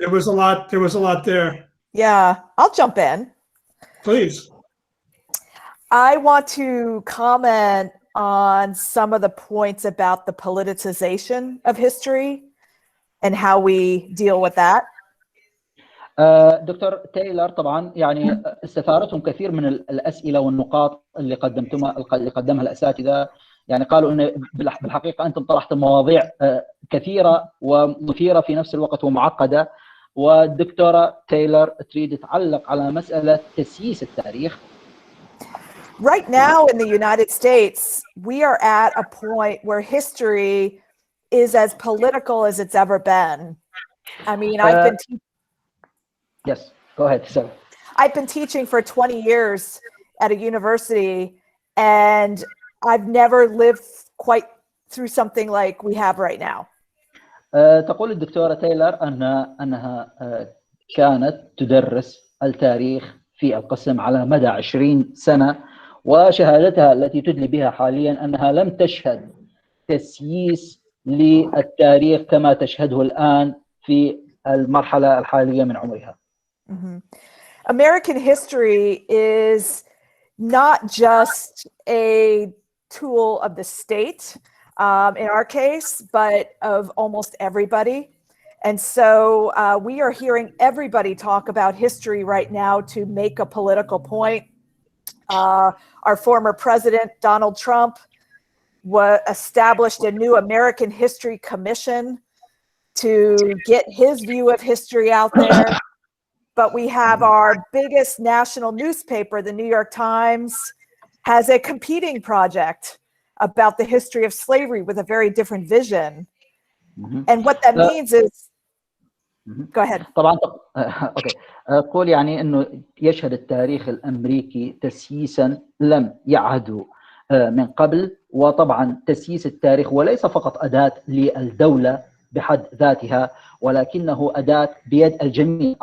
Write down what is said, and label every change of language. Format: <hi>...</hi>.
<en>There was a lot there. Yeah, I'll jump in. Please. I want to comment on some of the points about the politicization of history and how we deal with that.</en> <ar>دكتور تايلر طبعا يعني استثارتهم كثير من الأسئلة والنقاط اللي قدمها الأساتذة. يعني قالوا إن بالحقيقة أنتم طرحتم مواضيع كثيرة ومثيرة في نفس الوقت ومعقدة، والدكتورة تايلر تريد تعلق على مسألة تسييس التاريخ.</ar> <en>Right now in the United States, we are at a point where history is as political as it's ever been. I mean, I've been Yes, go ahead, sir. I've been teaching for 20 years at a university, and I've never lived quite through something like we have right now.</en> <ar>تقول الدكتورة تايلر أنها كانت تدرس التاريخ في القسم على مدى 20 سنة، وشهادتها التي تدلي بها حاليا أنها لم تشهد تسييس للتاريخ كما تشهده الآن في المرحلة الحالية من عمرها.</ar> <en>American history is not just a tool of the state, in our case, but of almost everybody. And so we are hearing everybody talk about history right now to make a political point. Our former president, Donald Trump, established a new American History Commission to get his view of history out there. But we have our biggest national newspaper, the New York Times, has a competing project about the history of slavery with a very different vision. And what that means is, go ahead.</en> <ar>طبعا اوكي اقول يعني انه يشهد التاريخ الامريكي تسييسا لم يعهد من قبل، وطبعا تسييس التاريخ وليس فقط اداه للدوله بحد ذاتها، ولكنه اداه بيد الجميع.</ar>